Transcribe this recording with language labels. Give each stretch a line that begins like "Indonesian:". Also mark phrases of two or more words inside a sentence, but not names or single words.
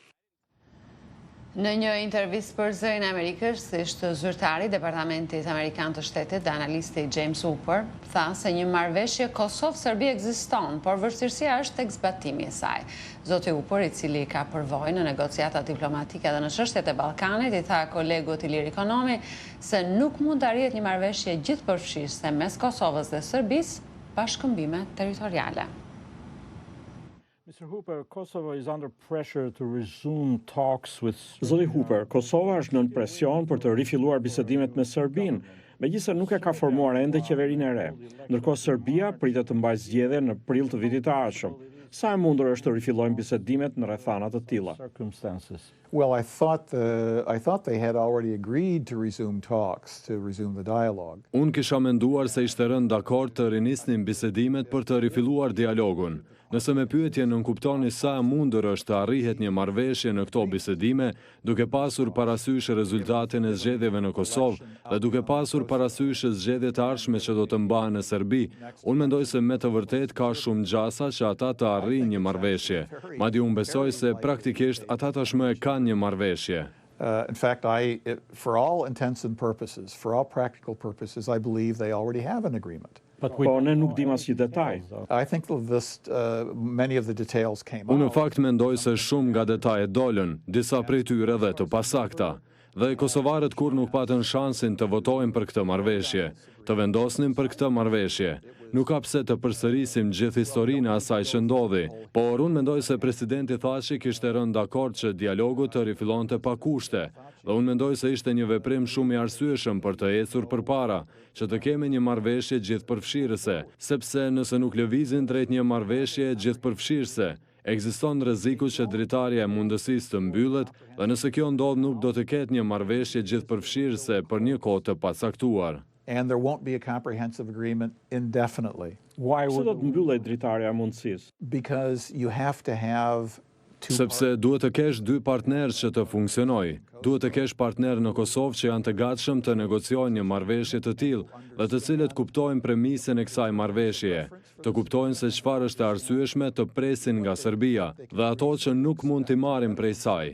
Albanian: Në një intervistë për Zërin e Amerikës, zyrtari i Departamentit Amerikan të Shtetit dhe analisti James Hooper tha se një marrëveshje Kosovë-Serbi ekziston, por vështirësia është tek zbatimi i saj. Zoti Hooper, i cili ka përvojë në negociata diplomatike dhe në çështjet e Ballkanit, i tha kolegut Ilir Ikonomi se nuk mund të arrihet një marrëveshje gjithëpërfshirëse mes Kosovës dhe Serbisë pa shkëmbime territoriale.
English: Mr. Hooper, Kosovo is under pressure to resume talks with...
Albanian: Zoti Hooper, Kosova është nën presion për të rifilluar bisedimet me Serbinë, megjithëse nuk e ka formuar ende qeverinë e re. Ndërkohë Serbia pritet të mbajë zgjedhje në prill të vitit të ardhshëm. Sa e mundur është të rifillojnë bisedimet në rrethana të tilla?
English: Well, I thought they had already agreed to resume talks, to resume the dialogue.
Albanian: Unë kisha menduar se ishte rënë dakord të rinisnin bisedimet për të rifilluar dialogun. Nëse me pyetje nënkuptoni sa e mundur është të arrihet një marrëveshje në këto bisedime, duke pasur parasysh rezultatin e zgjedhjeve në Kosovë dhe duke pasur parasysh zgjedhjet e ardhshme që do të mbahen në Serbi, unë mendoj se me të vërtet ka shumë gjasa që ata të arrijnë një marrëveshje. Madje unë besoj se praktikisht ata tashmë e kanë një marrëveshje.
English: In fact, for all intents and purposes, for all practical purposes, I believe they already have an agreement.
Albanian: Po ne nuk dim asnjë detaj.
English: I think many of the details came out.
Albanian: Unë në fakt mendoj se shumë nga detajet dolën, disa prej tyre dhe të pasakta. Dhe kosovarët kur nuk patën shansin të votojnë për këtë marrëveshje, të vendosnin për këtë marrëveshje. Nuk ka pse të përsërisim gjithë historinë e asaj që ndodhi, por unë mendoj se presidenti Thaçi kishte rënë dakord që dialogu të rifillonte pa kushte, dhe unë mendoj se ishte një veprim shumë i arsyeshëm për të ecur përpara, që të kemi një marrëveshje gjithëpërfshirëse, sepse nëse nuk lëvizin drejt një marrëveshje gjithëpërfshirëse, ekziston rreziku që dritarja e mundësisë të mbyllet, dhe nëse kjo ndodh nuk do të ketë një marrëveshje gjithëpërfshirëse për një kohë të pacaktuar.
English: And there won't be a comprehensive agreement indefinitely. Why would
Albanian: do të mbyllet dritarja e mundësisë?
English: Because you have to have
Albanian: Sepse duhet të kesh dy partnerë që të funksionojë. Duhet të kesh partnerë në Kosovë që janë të gatshëm të negociojnë një marrëveshje të tillë dhe të cilët kuptojnë premisën e kësaj marrëveshjeje, të kuptojnë se çfarë është e arsyeshme të presin nga Serbia dhe ato që nuk mund t'i marrin prej saj.